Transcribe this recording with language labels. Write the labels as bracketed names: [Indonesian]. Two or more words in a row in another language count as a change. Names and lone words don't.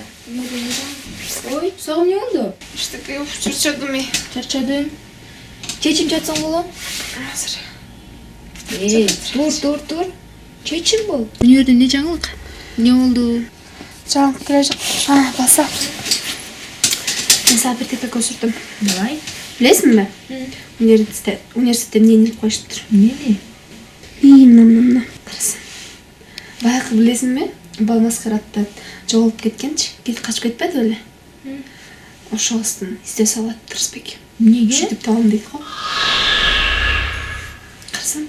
[Kyrgyz] Ой, сага эмне болду? Эчтеке, чарчадым. Чарчадым. Чечим жатсаң болот? Азыр. Тур. Чечим бол. Өнөрдө эмне жаңылык? Эмне болду? Жаңылык келе жок. Баса. Мен сага бир тепе көрсөттүм. Давай. Білесің бе? Университетте эмне инип коюшуптур? Эмне? Мына. Карасаң. Баягы билесиң бе? Бал маскарадта жоголуп кеткенчи. Кетип качып кетпеди беле? Ошоңуздун издөө салып атыптыр Рысбек. Эмнеге? Ушинтип табам дейт го. Карасаң.